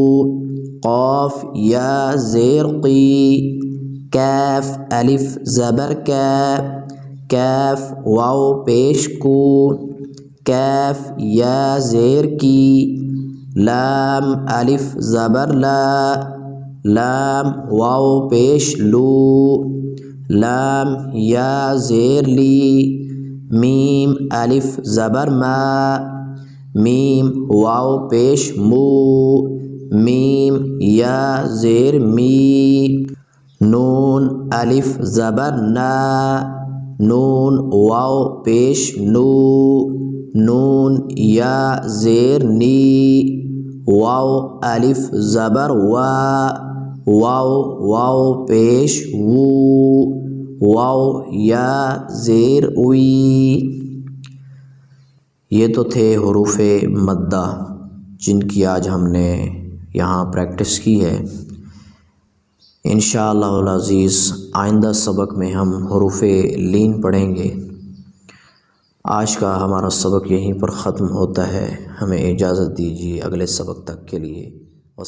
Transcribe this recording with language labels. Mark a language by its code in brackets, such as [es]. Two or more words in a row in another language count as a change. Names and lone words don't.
[ur] قاف یا زیر قی، کاف الف زبر کا، کاف واو پیش کو، کاف یا زیر کی، لام الف زبر لا، لام واو پیش لو، لام یا زیر لی، میم الف زبر ما، میم واو پیش مو، میم یا زیر می، نون الف زبر نا، نون واو پیش نو، نون یا زیر نی، واو الف زبر وا، واو واو پیش وو، واو یا زیر وی۔ یہ تو تھے حروف مدہ جن کی آج ہم نے یہاں پریکٹس کی ہے۔ [ar] انشاءاللہ العزیز [ur] آئندہ سبق میں ہم حروف لین پڑھیں گے۔ آج کا ہمارا سبق یہیں پر ختم ہوتا ہے، ہمیں اجازت دیجیے اگلے سبق تک کے لیے۔